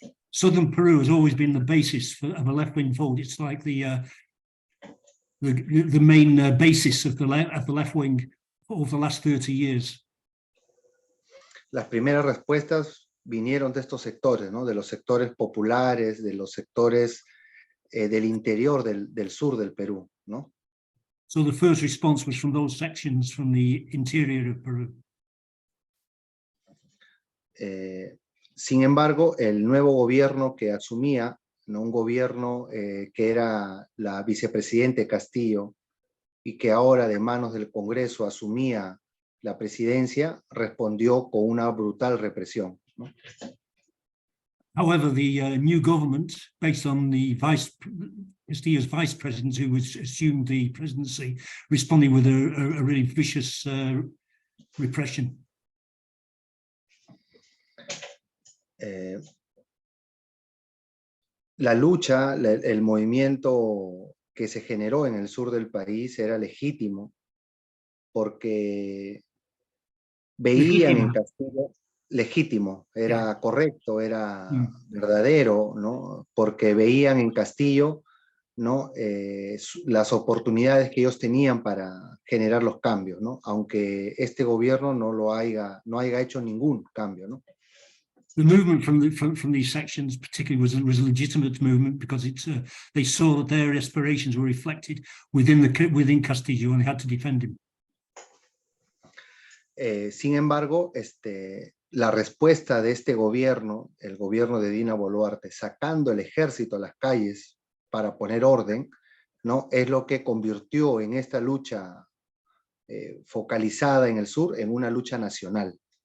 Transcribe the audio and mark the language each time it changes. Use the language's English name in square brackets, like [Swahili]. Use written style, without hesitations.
[English] Southern Peru has always been the basis of a left-wing vote. It's like the main basis of the left wing over the last 30 years. [Spanish] Las primeras respuestas vinieron de estos sectores, ¿no? De los sectores populares, de los sectores del interior del sur del Perú, ¿no? [English] So the first response was from those sections from the interior of Peru. [Spanish] Sin embargo, el nuevo gobierno que asumía, ¿no? Un gobierno que era la vicepresidente Castillo y que ahora de manos del Congreso asumía la presidencia, respondió con una brutal represión, ¿no? [English] However, the new government, based on the Castillo's vice president, who was assumed the presidency, responding with a really vicious repression. [Spanish] La lucha, el movimiento que se generó en el sur del país era legítimo porque veían en Castillo legítimo, era correcto, era verdadero, ¿no? Porque veían en Castillo, ¿no? Las oportunidades que ellos tenían para generar los cambios, ¿no? Aunque este gobierno no haya hecho ningún cambio, ¿no? [English] The movement from these sections particularly was a legitimate movement because they saw that their aspirations were reflected within Castillo and they had to defend him. [Spanish] Sin embargo, la respuesta de este gobierno, el gobierno de Dina Boluarte, sacando el ejército a las calles para poner orden, ¿no? Es lo que convirtió en esta lucha focalizada en el sur en una lucha nacional.